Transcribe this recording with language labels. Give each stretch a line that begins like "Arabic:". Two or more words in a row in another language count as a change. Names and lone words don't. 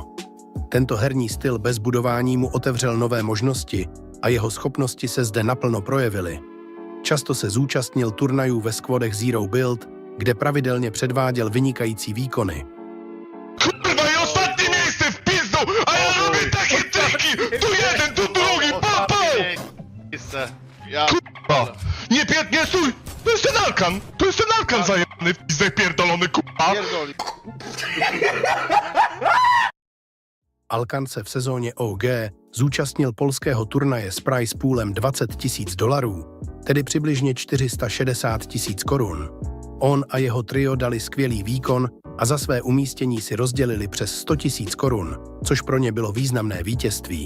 Czech: Tento herní styl bez budování mu otevřel nové možnosti a jeho schopnosti se zde naplno projevily. Často se zúčastnil turnajů ve squadech Zero Build, kde pravidelně předváděl vynikající výkony.
Polish: Kurwa i ostatnie miejsce w pizdu, a ja robię takie triki! Tu jeden, tu drugi, pam, pam! Ja Kurwa! Nie stój! To jest ten Alkan zajebany w pizdę pierdolony, kurwa! pierdoli.
Czech: Alkan se v sezóně OG zúčastnil polského turnaje s prize poolem $20 000, tedy přibližně 460 000 korun. On a jeho trio dali skvělý výkon a za své umístění si rozdělili přes 100 000 korun, což pro ně bylo významné vítězství.